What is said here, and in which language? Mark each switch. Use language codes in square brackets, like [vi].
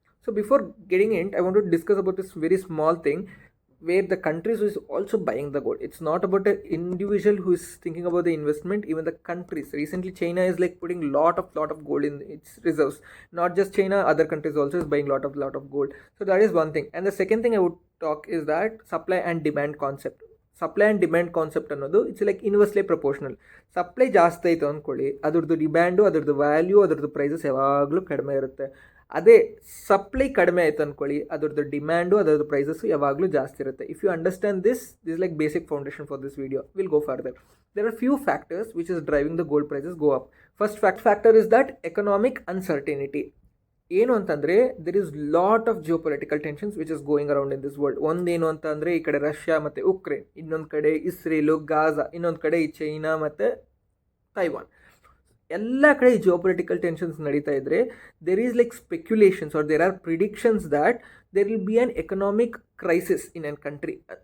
[en] So, before getting in, I want to discuss about this very small thing where the countries is also buying the gold. It's not about an individual who is thinking about the investment. Even the countries, recently China is like putting lot of gold in its reserves. Not just China, other countries also is buying lot of gold. So that is one thing. And the second thing I would talk is that supply and demand concept. [kn] Supply and demand concept ಅನ್ನೋದು [en] It's like inversely proportional. [kn] Supply ಜಾಸ್ತಿ ಆಯಿತು ಅಂದ್ಕೊಳ್ಳಿ, ಅದ್ರದ್ದು demand, ಅದ್ರದ್ದು value, ಅದ್ರದ್ದು prices ಯಾವಾಗಲೂ ಕಡಿಮೆ ಇರುತ್ತೆ. ಅದೇ ಸಪ್ಲೈ ಕಡಿಮೆ ಆಯ್ತು ಅಂದ್ಕೊಳ್ಳಿ, ಅದ್ರದ್ದು ಡಿಮ್ಯಾಂಡು, ಅದರದ್ದು ಪ್ರೈಸಸ್ ಯಾವಾಗಲೂ ಜಾಸ್ತಿ ಇರುತ್ತೆ. [en] If you understand this like basic foundation for this video. Will go further. There are few factors which is driving the gold prices go up. First factor is that economic uncertainty. [kn] ಏನು ಅಂತಂದರೆ [en] There is lot of geopolitical tensions which is going around in this world. [kn] ಒಂದೇನು ಅಂತಂದರೆ ಈ ಕಡೆ Russia ಮತ್ತು Ukraine, ಇನ್ನೊಂದು ಕಡೆ Israel, Gaza, ಇನ್ನೊಂದು ಕಡೆ ಈ ಚೈನಾ ಮತ್ತು ತೈವಾನ್. ಎಲ್ಲ ಕಡೆ ಈ ಜಿಯೋಪೊಲಿಟಿಕಲ್ ಟೆನ್ಷನ್ಸ್ ನಡೀತಾ ಇದ್ದರೆ [en] There is like speculations or there are predictions that there will be an economic crisis in an country.